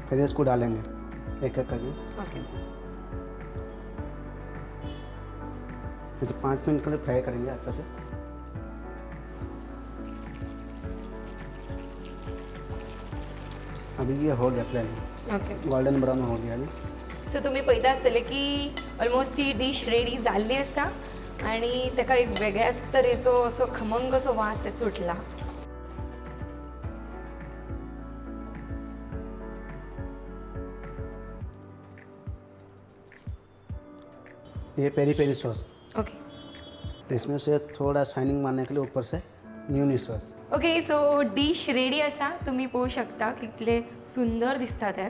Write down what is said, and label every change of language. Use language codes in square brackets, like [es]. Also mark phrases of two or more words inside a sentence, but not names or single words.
[hi] फिर इसको डालेंगे एक एक करके। ओके। फिर 5 मिनट के लिए फ्राई करेंगे अच्छे से। अभी ये हो गया फ्राई, ओके। [en] golden brown [hi] हो गया अभी। [kok] सो तुम्ही पळयता आसतले की ऑलमोस्ट ती [en] dish ready [kok] जाल्ली आसा आणि ताका एक वेगळ्याच तरेचो असो खमंग असो वास सुटला। [hi] ये [en] peri peri sauce, [hi] ओके इसमें से थोड़ा शाइनिंग मारने के लिए ऊपर से [en] mayonnaise sauce. [hi] ओके। [kok] सो [en] dish ready [kok] आसा, तुम्ही पळोवंक शकता कितले सुंदर दिसता ते।